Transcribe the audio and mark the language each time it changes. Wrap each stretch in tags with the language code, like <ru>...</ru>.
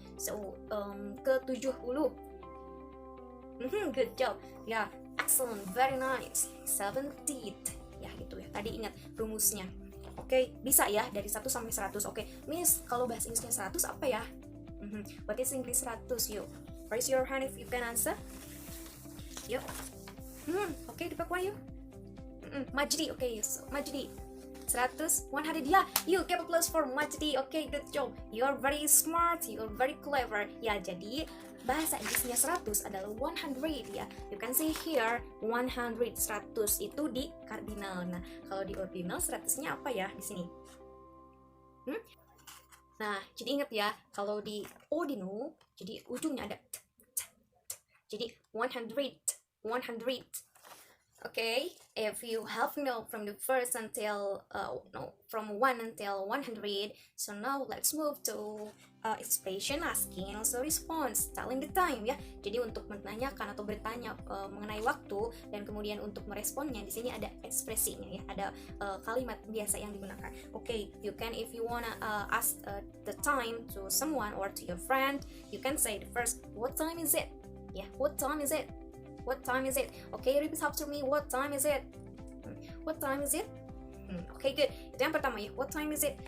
<en>So, ke 70. Good job. Ya, excellent. Very nice.</en> <id>17th. Ya, gitu ya. Tadi ingat rumusnya. Oke, bisa ya dari 1 sampai 100. Oke, Miss, kalau bahasa Inggrisnya 100 apa ya?</id> <en>What is English 100? Yuk, raise your hand if you can answer.</en> <id>Yuk. Oke, dipakai yuk. Majdi, oke, so, Majdi.</id> <en>100, 100, ya, you give a plus for Majdi. Oke, good job. You are very smart, you are very clever.</en> <id>Ya, jadi bahasa Inggrisnya 100 adalah 100 ya.</id> <en>You can see here 100, 100</en> <id>itu di cardinal. Nah, kalau di ordinal 100-nya apa ya di sini? Nah, jadi ingat ya, kalau di ordinal, jadi ujungnya ada t. Jadi 100, 100.</id> <en>Okay, if you have know from the first until from 1 until 100, so now let's move to expression, asking and also response, telling the time ya.</en> <id>Jadi untuk menanyakan atau bertanya mengenai waktu dan kemudian untuk meresponnya di sini ada ekspresinya ya, ada kalimat biasa yang digunakan.</id> <en>Okay, you can if you wanna ask the time to someone or to your friend, you can say the first, what time is it? Yeah, what time is it? What time is it? Okay, repeat after me. What time is it? What time is it? Okay, good.</en> <id>Itu yang pertama ya.</id> <en>What time is it?</en>